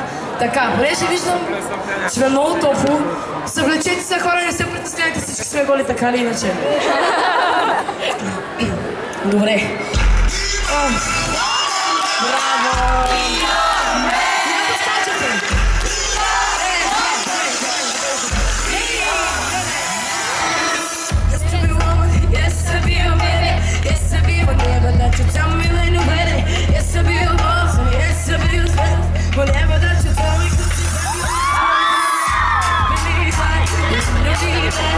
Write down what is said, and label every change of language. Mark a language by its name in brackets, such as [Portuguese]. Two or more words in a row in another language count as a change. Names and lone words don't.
[Bulgarian] Така, понеже виждам, че е много топло. Съвлечете се, хора, не се притесняйте, всички сме голи, така или иначе. Добре. Браво! Я да скачате! [English] Yes, I feel baby. Yes, I feel whenever that you tell me when you're ready. Yes, I feel boss. Yes, I feel strength. Whenever that you tell me, 'cause you believe I believe it.